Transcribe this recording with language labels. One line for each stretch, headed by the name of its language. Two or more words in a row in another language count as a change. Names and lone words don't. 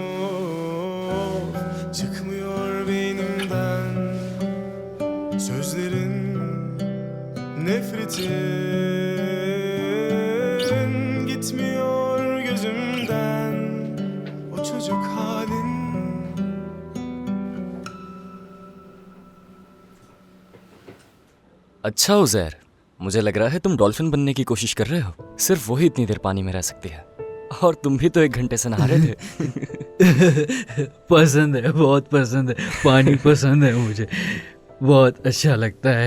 Turkish: Çıkmıyor beynimden sözlerin, nefretin. Gitmiyor gözümden o çocuk halin.
Hindi: अच्छा उज़ैर, मुझे लग रहा है तुम डॉल्फिन बनने की कोशिश कर रहे हो। सिर्फ वही इतनी देर पानी में रह सकती है, और तुम भी तो 1 घंटे से नहा रहे थे। पसंद है, बहुत पसंद है, पानी पसंद है मुझे, बहुत अच्छा लगता है।